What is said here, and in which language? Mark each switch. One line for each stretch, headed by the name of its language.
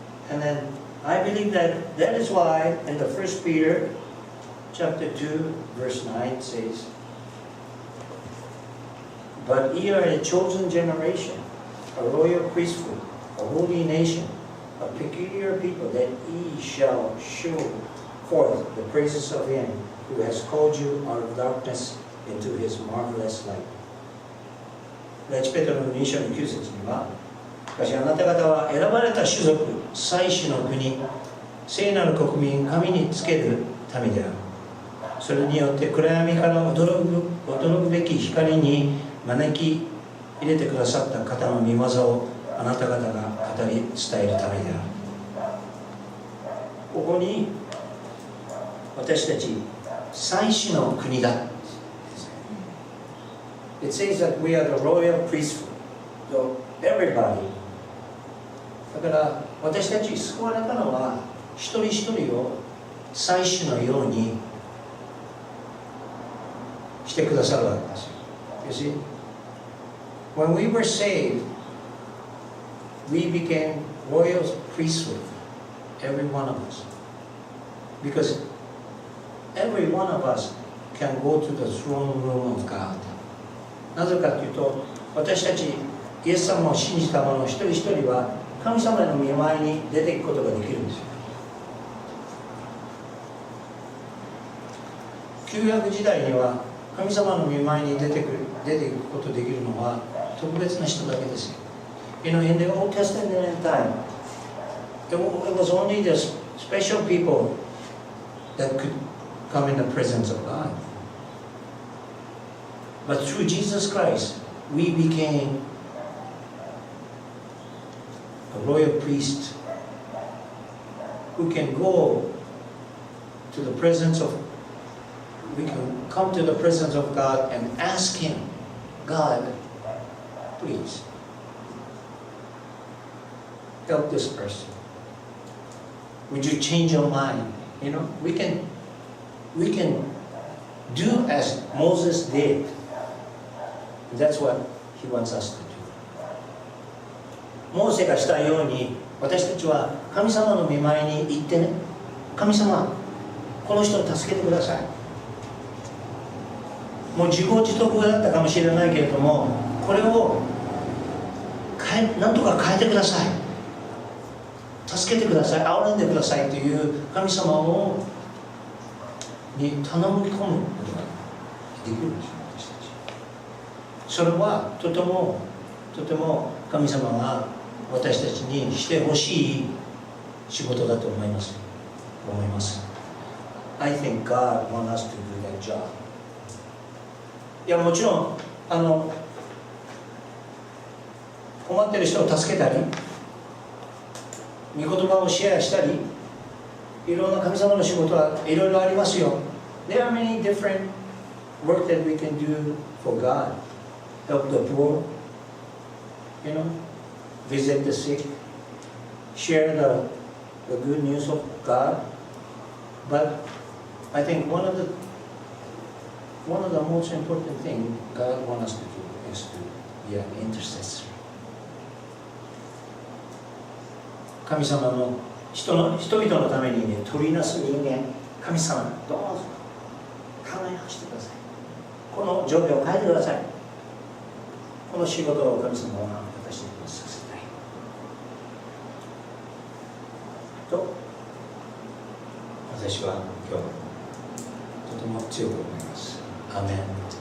English: And then I believe that is why in the 1 Peter chapter 2 verse 9 says, "But ye are a chosen generation, a royal priesthood, a holy nation, a peculiar people, that ye shall show forth the praises of him who has called you out of darkness into his marvelous light."
Japanese: 第一ペテロの2章の9節には、しかしあなた方は選ばれた種族、祭司の国、聖なる国民、神につける民である。それによって暗闇から驚くべき光に招き入れてくださった方の御業をあなた方が語り伝えるためである。ここに私たち祭司の国だ。
English: It says that we are the royal priesthood. So everybody.
Japanese: だから私たち救われたのは一人一人を祭司のようにしてくださるわけですよ。
English: You see? When we were saved, we became royal priesthood, every one of us. Because every one of us can go to the throne room of God.
Japanese: なぜかというと、私たちイエス様を信じた者一人一人は神様の御前に出ていくことができるんですよ。旧約時代には神様の御前に出ていくことができるのは特別な人だけですよ。
English: In the Old Testament time, it was only the special people that could come in the presence of God. But through Jesus Christ, we became a royal priest who can go to the presence of we can come to the presence of God and ask Him, God, please help this person. Would you change your mind? You know, we can do as Moses did. That's what He wants us to do.
Japanese: モーセがしたように、私たちは神様の御前に行ってね、神様、この人を助けてください。もう自業自得だったかもしれないけれども、これをなんとか変えてください。助けてください。憐れんでくださいという神様に頼み込むことができるんですよ、私たち。それはとても神様が私たちにしてほしい仕事だと思います。
English: I think God wants us to do that job.
Japanese: いや、もちろん困ってる人を助けたり、御言葉をシェアしたり、いろんな神様の仕事はいろいろありますよ。
English: There are many different work that we can do for God. Help the poor, you know, visit the sick, share the good news of God. But I think one of the most important things God wants us to do is to be an intercessor.
Japanese: 神様の人々のためにね、取りなす人間、神様、どうぞ考え直してください。この状況を変えてください。この仕事を神様は私にさせたいと、私は今日とても強く思います。アメン。